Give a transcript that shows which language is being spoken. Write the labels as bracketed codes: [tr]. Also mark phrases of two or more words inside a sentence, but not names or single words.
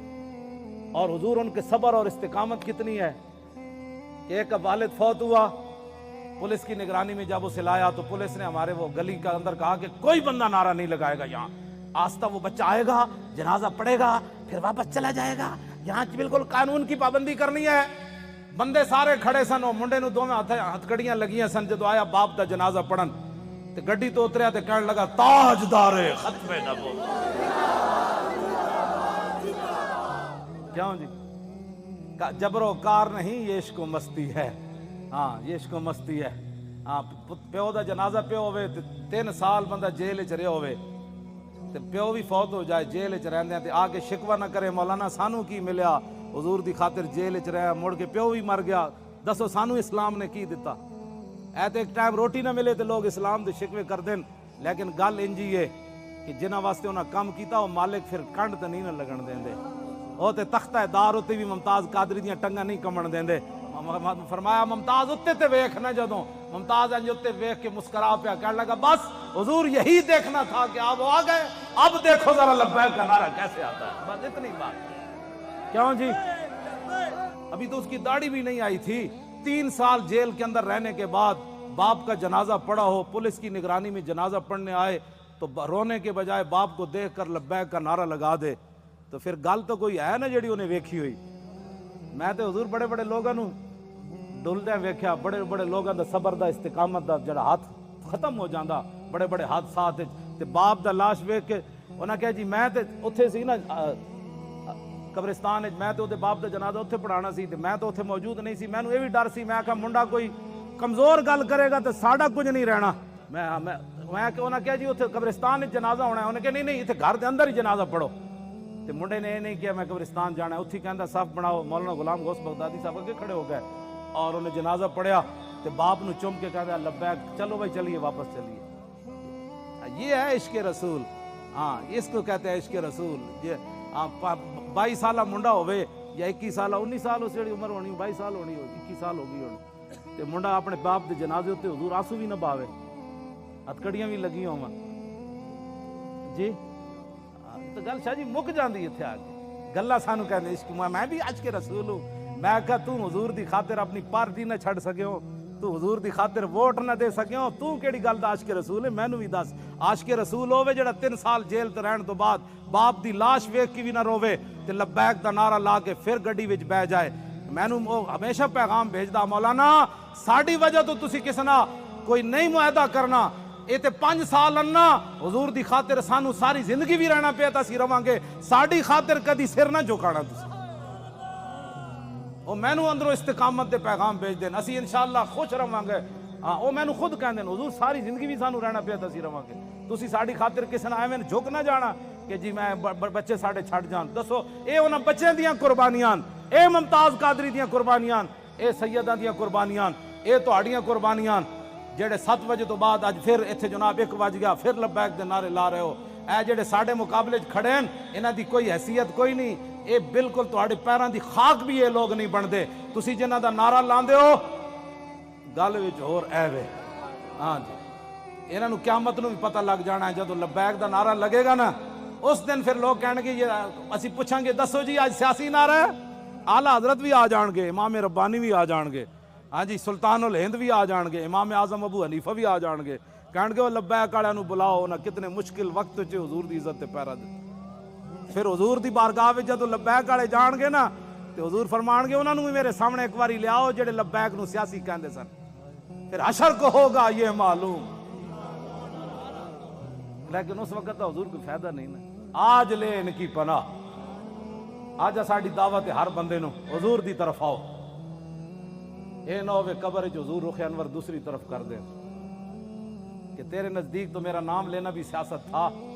[ur] اور حضور ان کے صبر اور استقامت کتنی ہے کہ ایک والد فوت ہوا، پولیس کی نگرانی میں جب اسے لایا تو پولیس نے ہمارے وہ گلی کا اندر کہا کہ کوئی بندہ نعرہ نہیں لگائے گا یہاں. آستہ وہ بچہ آئے گا، جنازہ پڑے گا، پھر واپس چلا جائے گا. یہاں بالکل قانون کی پابندی کرنی ہے. [pa] بندے سارے کھڑے سن، وہ منڈے نو دوویں ہتھکڑیاں لگیاں سن. جدو آیا باپ دا جنازہ پڑھن تے گڈی تو اتریا تے کہنے لگا تاجدار ختم نبوت. کیوں جی؟ جبر و کار نہیں، یہ عشق و مستی ہے. ہاں یہ عشق و مستی ہے. ہاں پیو دا جنازہ پیو ہوئے 3 سال بندہ جیل چ رہیا ہوئے تے پیو بھی فوت ہو جائے جیل چ رہندے تے آ کے شکوہ نہ کرے مولانا سانو کی ملیا، حضور دی خاطر جیل چ رہیا، مڑ کے پیو بھی مر گیا. دسو سانو اسلام نے کی دیتا؟ اے تے ایک ٹائم روٹی نہ ملے تے لوگ اسلام دے شکوے کر دین. لیکن گل انجی ہے کہ جنہاں واسطے انہاں کام کیتا وہ مالک پھر کنڈ تے نہیں نہ لگن دیندے. وہ تے تختہ دار اتے بھی ممتاز قادری دیاں ٹنگاں نہیں کمن دیندے. فرمایا ممتاز اتے تے ویکھ نہ، جدوں ممتاز انج اتے ویکھ کے مسکرا پیا کہنے لگا [ur] بس حضور یہی دیکھنا تھا کہ آپ آ گئے، اب دیکھو ذرا لبیک کا نعرہ کیسے آتا ہے. بس اتنی بات. کیوں جی؟ ابھی تو اس کی داڑھی بھی نہیں آئی تھی. 3 سال جیل کے اندر رہنے کے بعد باپ کا جنازہ پڑا ہو، پولیس کی نگرانی میں جنازہ پڑھنے آئے تو رونے کے بجائے باپ کو دیکھ کر لبیک کا نعرہ لگا دے تو پھر [pa] گل تو کوئی ہے نا جڑی انہیں ویکھی ہوئی. میں تے حضور بڑے بڑے لوگاں نو ڈلدے ویکھیا، بڑے بڑے لوگاں دا صبر دا استقامت دا جڑا ہاتھ ختم ہو جاندا بڑے بڑے حادثات تے باپ دا لاش ویکھ کے انہاں کہا جی میں تے اوتھے سی نا قبرستان میں تے باپ دا جنازہ اوتھے پڑھانا سی تے میں تو اوتھے موجود نہیں سی. مینوں یہ بھی ڈر سی، میں کہا منڈا کوئی کمزور گل کرے گا تے ساڈا کچھ نہیں رہنا. میں کہ انہاں کہا جی اوتھے قبرستان وچ جنازہ ہونا ہے. انہاں کہا نہیں ایتھے گھر دے اندر ہی جنازہ پڑھو. تے منڈے نے یہ نہیں کیا میں قبرستان جانا ہے. اتھی کہندا صف بناؤ. مولانا غلام غوث بغدادی صاحب اگے کھڑے ہو گئے اور انہیں جنازہ پڑھیا تے باپ نو چوم کے کہندا لبیک، چلو بھائی چلیے واپس چلیے. [ur] یہ ہے عشق رسول. ہاں اس کو کہتے ہیں عشق رسول. [pa] یہ 22 سالہ منڈا ہوئے یا 21 سالہ 19 سال اس جڑی عمر ہونی 22 سال ہونی 21 سال ہو گئی ہونی تے منڈا اپنے باپ دے جنازے تے حضور آنسو بھی نہ باوے، ہتھکڑیاں بھی لگی ہون جی. تو گل شاہ جی مک جاندی اتھے آ کے. گلاں سانو کہندے عشق میں بھی عشق رسول ہوں. میں کہا تو حضور دی خاطر اپنی پارٹی نہ چھڑ سکیو، تو حضور دی خاطر ووٹ نہ دے سکیو، تو کیڑی گل دا عاشق رسول ہے؟ مینوں بھی دس. عاشق رسول ہوے جڑا 3 سال جیل تے رہن تو بعد باپ دی لاش ویکھ کے بھی نہ روے تے لبیک دا نعرہ لا کے پھر گڈی وچ بہ جائے. مینوں ہمیشہ پیغام بھیجدا مولانا ساڈی وجہ تو تسی کس نہ کوئی نہیں معاہدہ کرنا. یہ تے 5 سال انا حضور دی خاطر سانو ساری زندگی بھی رہنا پیا تا سی رواں گے. ساڈی خاطر کدی سر نہ جھکانا تسی. وہ مینوں اندروں استقامت دے پیغام بھیج دین، اسی انشاءاللہ خوش رواں گے. ہاں وہ مینوں خود کہندے حضور ساری زندگی بھی سانو رہنا پیا تا سی رواں گے. تسی ساڈی خاطر کسے نہ ایویں جھک نہ جانا کہ جی میں بچے ساڈے چھڈ جان. دسو اے انہاں بچیاں دیاں قربانیاں، اے ممتاز قادری دیاں قربانیاں، اے سیداں دیاں قربانیاں، اے تہاڈیاں قربانیاں جڑے 7 بجے تو بعد اج پھر ایتھے جناب 1 بج گیا پھر لبیک دے نعرے لا رہے ہو. اے جڑے ساڈے مقابلے کھڑے ہیں انہاں دی کوئی حیثیت کوئی نہیں. اے بالکل تہاڈے پیراں دی خاک بھی یہ لوگ نہیں بنتے. تسی جنہاں دا نعرہ لاندے ہو گل وچ ہور ایوے. ہاں جی انہاں نو قیامت نو بھی پتہ لگ جانا ہے. جدوں لبیک دا نعرہ لگے گا نا اس دن پھر لوگ کہنے گے یہ اسی پوچھیں گے دسو جی آج سیاسی نعرہ ہے. اعلیٰ حضرت بھی آ جان گے، امام ربانی بھی آ جان گے، ہاں جی سلطان الہند بھی آ جان گے، امام اعظم ابو حنیفہ بھی آ جان گے. کہن گے وہ لبیک والے نو بلاؤ نہ کتنے مشکل وقت چ حضور دی عزت تے پیرا دے. پھر حضور دی بارگاہ وچ جدوں لبیک والے جان گے نا تے حضور فرمان گے انہاں نو بھی میرے سامنے ایک باری لیاؤ جڑے لبیک نو سیاسی کہندے سن. [ur] پھر حشر کو ہوگا یہ معلوم. لیکن اس وقت حضور کوئی فائدہ نہیں نا. آج لے ان کی پناہ. [pa] آج ساڈی دعوت ہے ہر بندے نو حضور دی طرف آؤ. اے نہ ہوئے قبر وچ حضور رخ انور دوسری طرف کر دے کہ [ur] تیرے نزدیک تو میرا نام لینا بھی سیاست تھا.